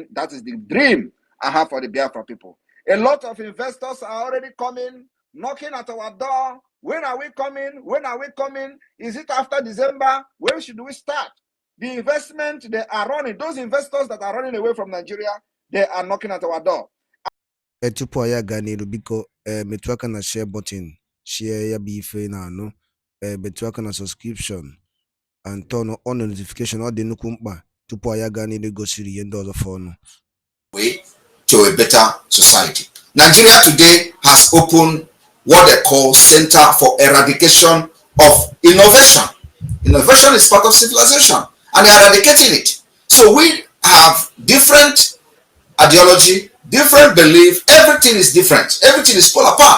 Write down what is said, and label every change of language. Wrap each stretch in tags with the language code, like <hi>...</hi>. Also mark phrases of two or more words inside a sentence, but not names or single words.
<en>That is the dream I have for the Biafra people. A lot of investors are already coming, knocking at our door. When are we coming? When are we coming? Is it after December? When should we start? The investment they are running, those investors that are running away from Nigeria, they are knocking at our door.</en> <ig>Tupu anyị aga n'iru, biko metụ aka na</ig> <en>share button,</en> <ig>share ya bụ ife na anụ, metụ aka na</ig> <en>subscription and turn on notification.</en> <ig>Ọ dị nnukwu mkpa tupu anyị aga n'iru gosiri ihe ndị ọzọ fọnụ.</ig> <en>Way to a better society. Nigeria today has opened what they call Center for Eradication of Innovation. Innovation is part of civilization, and they are eradicating it. So we have different ideology, different belief, everything is different, everything is pulled apart.</en>